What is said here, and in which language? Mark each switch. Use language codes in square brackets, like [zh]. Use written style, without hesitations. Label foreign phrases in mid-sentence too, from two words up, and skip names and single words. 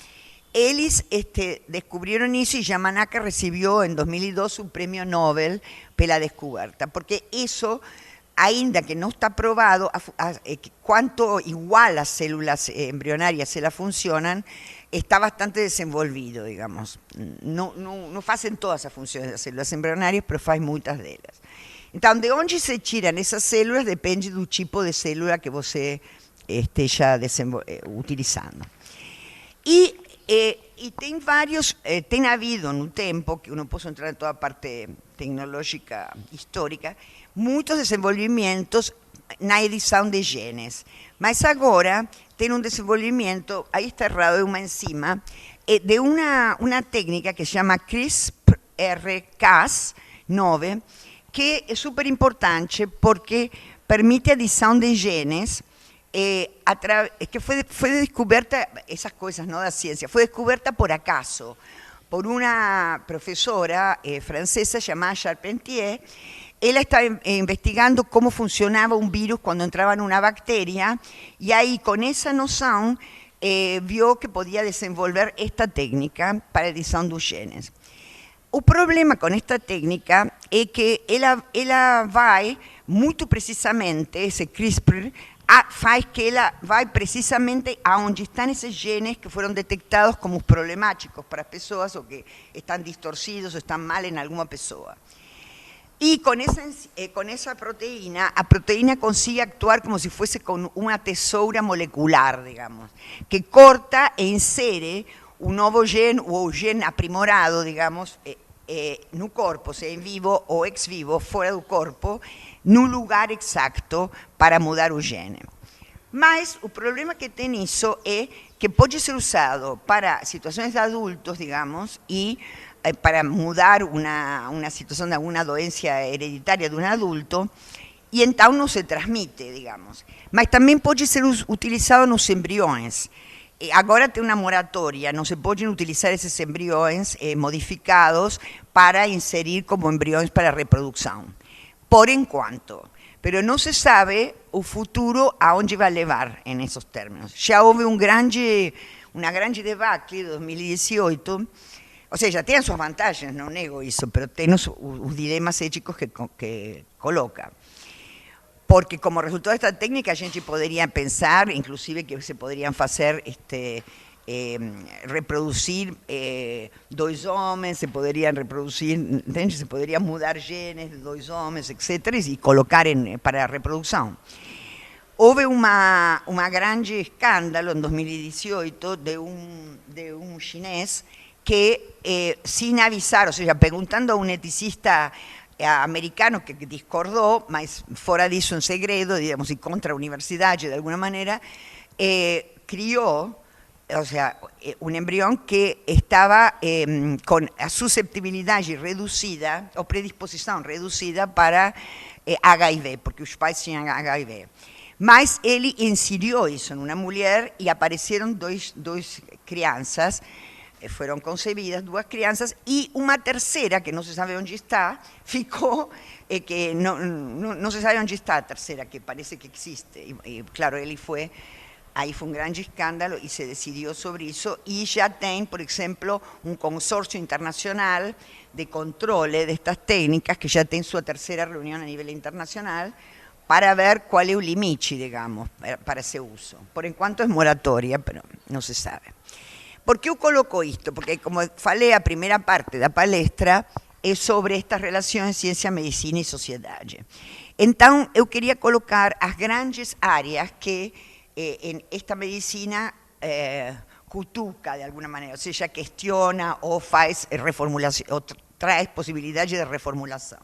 [es] Ellos descubrieron eso y Yamanaka recibió en 2002 un premio Nobel por la descubierta, porque eso, [pt] ainda que [es] no está probado, cuánto igual las células embrionarias se la funcionan, está bastante desenvolvido, digamos. No hacen todas esas funciones de las células embrionarias, pero hacen muchas de ellas. Entonces, de dónde se tiran esas células depende del tipo de célula que [pt] você esteja utilizando. [es] Y tem varios, tem habido en un tiempo, que uno puede entrar en toda parte tecnológica histórica, muchos desenvolvimientos na edición de genes. [pt] Mas agora tem [es] un desenvolvimiento, ahí está errado, de una enzima, de una técnica que se llama CRISPR-Cas9, que es súper importante porque permite edición de genes que fue descubierta, esas cosas, ¿no?, de la ciencia, fue descubierta por acaso, por una profesora francesa llamada Charpentier, él estaba investigando cómo funcionaba un virus cuando entraba en una bacteria, y ahí con esa noción vio que podía desenvolver esta técnica para [pt] a edição dos genes. O problema com esta técnica é que ela vai muito precisamente, esse CRISPR, faz que ela vai precisamente aonde estão esses genes que foram detectados como problemáticos para as pessoas, ou que estão distorcidos ou estão mal em alguma pessoa. E com essa proteína, a proteína [es] consigue actuar [pt] como se fosse com uma tesoura molecular, digamos, que corta e insere um novo gene, ou gene aprimorado, digamos, no corpo, seja em vivo ou ex vivo, fora do corpo, no lugar exacto para mudar o gene. Mas o problema que tem isso é que pode ser usado para situações de adultos, digamos, e para mudar [es] una situación de alguna dolencia hereditaria de un adulto, y entonces no se transmite, [pt] digamos. [es] Mas también puede ser utilizado en los embriones. [pt] Agora tem [es] una moratoria, no se pueden utilizar esos embriones modificados para inserir como embriones para reproducción, [pt] por enquanto. [es] Pero no se sabe [pt] o futuro [es] a dónde va a llevar en esos términos. Ya hubo una grande debacle de 2018. O sea, [pt] já tem as suas vantagens, não nego isso, mas tem os dilemas éticos que coloca. Porque como resultado desta técnica a gente poderia pensar, inclusive que se poderiam fazer, reproduzir dois homens, se poderiam reproduzir, entende? Se poderiam mudar genes de dois homens, etc., e colocar para a reprodução. Houve uma grande escândalo em 2018 de um chinês que [es] sin avisar, [pt] o [es] sea, preguntando a un eticista americano que discordó, [pt] mas fora disso [es] en segredo, digamos, y contra la universidad de alguna manera, crió, o sea, un embrión que estaba con susceptibilidad reducida, o predisposición reducida para HIV, porque los pais tenían HIV. [pt] Mas ele inseriu isso [es] en una mujer y aparecieron dos crianças, fueron concebidas [pt] duas crianças, [es] y una tercera, que no se sabe dónde está, ficó, que no se sabe dónde está a tercera, que parece que existe. Y claro, ahí fue un gran escándalo y se decidió sobre eso, y ya tem, por ejemplo, un consorcio internacional de control de estas técnicas, que ya tem su tercera reunión a nivel internacional, para ver cuál es el límite, digamos, para ese uso. [pt] Por enquanto [es] es moratoria, pero no se sabe. [pt] Por que eu coloco isto? Porque, como falei, a primeira parte da palestra é sobre estas relações ciência, medicina e sociedade. Então, eu queria colocar as grandes áreas que esta medicina cutuca, de alguma maneira, ou seja, questiona ou faz reformulação, ou traz possibilidade de reformulação.